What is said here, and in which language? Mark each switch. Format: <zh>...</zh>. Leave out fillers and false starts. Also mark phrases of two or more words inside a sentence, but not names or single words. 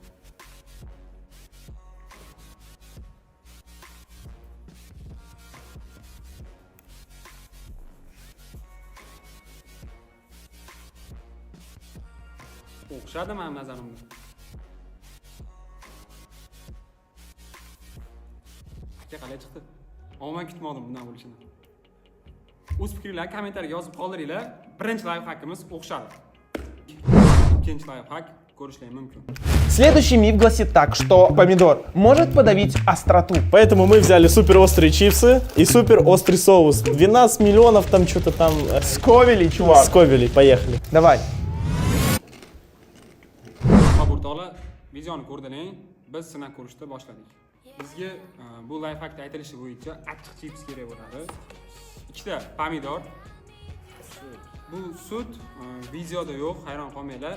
<uz>O'xshadi men nazarimda. Aka qalay chiqdi? Omon kutmadim bundan bo'lishini. O'z fikringizni kommentariyaga yozib qoldiringlar. Birinchi lifehackimiz o'xshadi. Ikkinchi lifehack ko'rishlar mumkin.</uz> <ru>Следующий миф гласит так, что помидор может подавить остроту. Поэтому мы взяли супер острые чипсы и супер острый соус. 12 миллионов там что-то там... Сковели, чувак. Сковели, поехали. Давай.</ru> <uz>O'rtoqlar, videoni ko'rdiling, biz sinab ko'rishni boshladik. Bizga bu lifehackda aytilishi bo'yicha achchiq chips kerak bo'ladi. Ikkita pomidor. Bu sut videoda yo'q, hayron qolmanglar.</uz>